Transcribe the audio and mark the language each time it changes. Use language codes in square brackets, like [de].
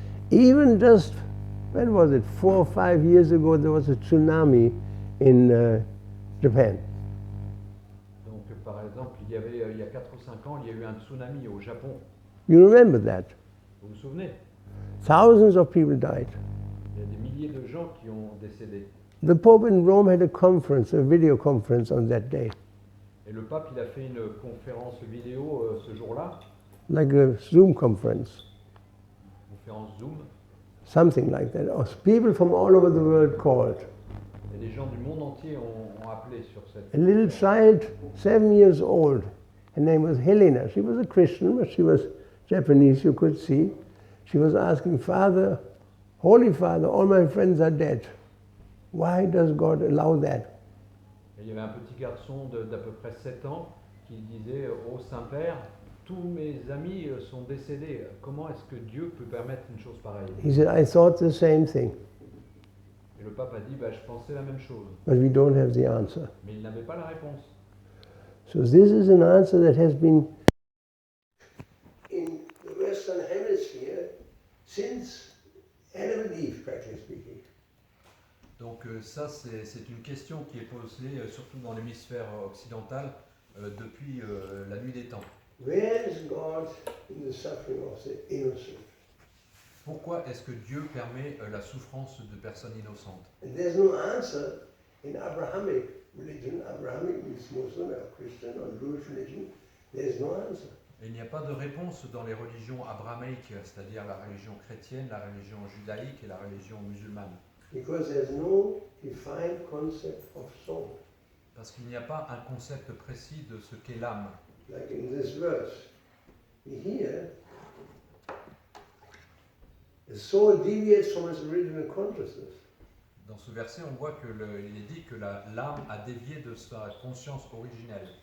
[en] Even just, when was it, 4 or 5 years ago, there was a tsunami in Japan. [fr] Donc par exemple, il y a 4 ou 5 ans, il y a eu un tsunami au Japon. [en] You remember that? [fr] Vous vous souvenez? [en] Thousands of people died. [fr] Il y a des milliers de gens qui ont décédé. [en] The Pope in Rome had a conference, a video conference on that day, [fr] Et le pape, il a fait une conférence vidéo ce jour-là, [en] like a Zoom conference, [fr] conférence Zoom, [en] something like that. People from all over the world called. [fr] et des gens du monde entier ont appelé sur cette... [en] A little child, 7 years old, her name was Helena. She was a Christian, but she was Japanese, you could see. She was asking, Father, Holy Father, all my friends are dead. Why does God allow that? [fr] Et il y avait un petit garçon d'à peu près 7 ans qui disait « Ô Saint-Père, tous mes amis sont décédés. Comment est-ce que Dieu peut permettre une chose pareille ?» [en] He said, I thought the same thing, [fr] Et le pape a dit « Je pensais la même chose. [en] but we don't have the answer. » [fr] Mais il n'avait pas la réponse. [en] So this is an answer that has been in the Western Hemisphere since Adam and Eve, practically speaking. [fr] Donc ça, c'est une question qui est posée surtout dans l'hémisphère occidental depuis la nuit des temps. [en] Where is God in the suffering of the innocent? [fr] Pourquoi est-ce que Dieu permet la souffrance de personnes innocentes? [en] And there's no answer in Abrahamic religion. Abrahamic means Muslim or Christian or Jewish religion. There's no answer. [fr] Et il n'y a pas de réponse dans les religions abrahamiques, c'est-à-dire la religion chrétienne, la religion judaïque et la religion musulmane. [en] Because there's no defined concept of soul. [fr] Parce qu'il n'y a pas un concept précis de ce qu'est l'âme. [en] Like in this verse, here, the soul deviates from its original consciousness. [fr] Dans ce verset, on voit qu'il est dit que l'âme a dévié de sa conscience originelle.